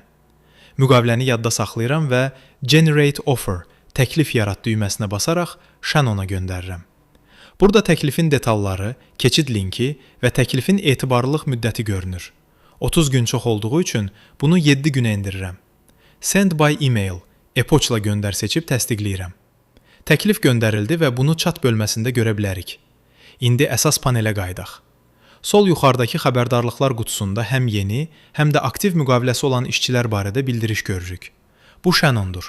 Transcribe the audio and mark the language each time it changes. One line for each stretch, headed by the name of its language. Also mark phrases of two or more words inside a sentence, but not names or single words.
Azerbaijani: Müqaviləni yadda saxlayıram və
English: Generate Offer,
Azerbaijani: təklif yarat düyməsinə basaraq Shannona göndərirəm. Burada təklifin detalları, keçid linki və təklifin etibarlılıq müddəti görünür. 30 gün çox olduğu üçün bunu 7 günə endirirəm.
English: Send by email,
Azerbaijani: e-poçla göndər seçib təsdiqləyirəm. Təklif göndərildi və bunu chat bölməsində görə bilərik. İndi əsas panelə qayıdaq. Sol yuxarıdakı xəbərdarlıqlar qutusunda həm yeni, həm də aktiv müqaviləsi olan işçilər barədə bildiriş görürük. Bu Shannondur.